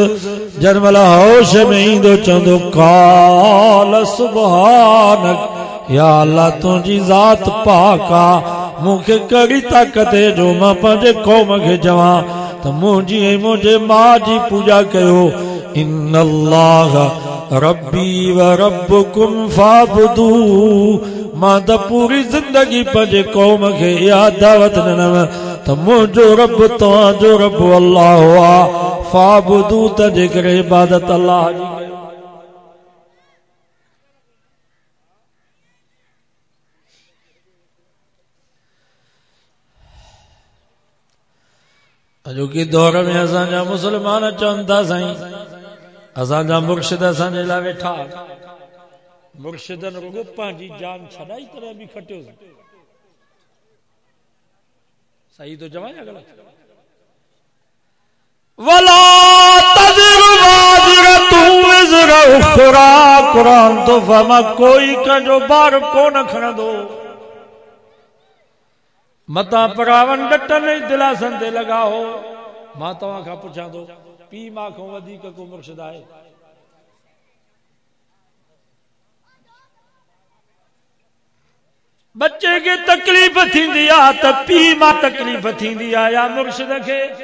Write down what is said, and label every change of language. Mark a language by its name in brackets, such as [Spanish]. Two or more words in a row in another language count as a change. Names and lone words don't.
[Sindhi] जंहिंमहिल होश में ईंदो चवंदो [Arabic] قال سبحانك, [Sindhi] या अल्लाह तुंहिंजी ज़ात पाक आ, मूंखे कहिड़ी ताक़त है जो मां पंहिंजे क़ौम खे चवां त मुंहिंजी ऐं मुंहिंजे मां जी पूॼा कयो। [Arabic] إن الله ربي وربكم فاعبدوا, [Sindhi] मां त पूरी ज़िंदगी पंहिंजे क़ौम खे इहा दावत ॾिनम त मुंहिंजो रब तव्हांजो रब अल्लाह आ, फाबुदू त जेकरे इबादत अल्लाह जी कयो। अॼोके दौर में असांजा मुसलमान चवनि था साईं असांजा मुर्शिद असांजे लाइ वेठा, मुर्शिदनि रुगो पंहिंजी जान छॾाई तरह बि खटियो। सही तो चवां या ग़लत? [Arabic] ولا تزر وازرة وزر أخرى, [Sindhi] कुरान तो फरमा कोई कंहिंजो बार कोन खणंदो। मता परावन डटन दिलासन ते लगाओ। मां तव्हां खां पुछां थो, पी मां खां वधीक को मुर्शिद आहे? बच्चे के तकलीफ़ थींदी आहे त पी मां तकलीफ़ थींदी आहे या मुर्शिद खे?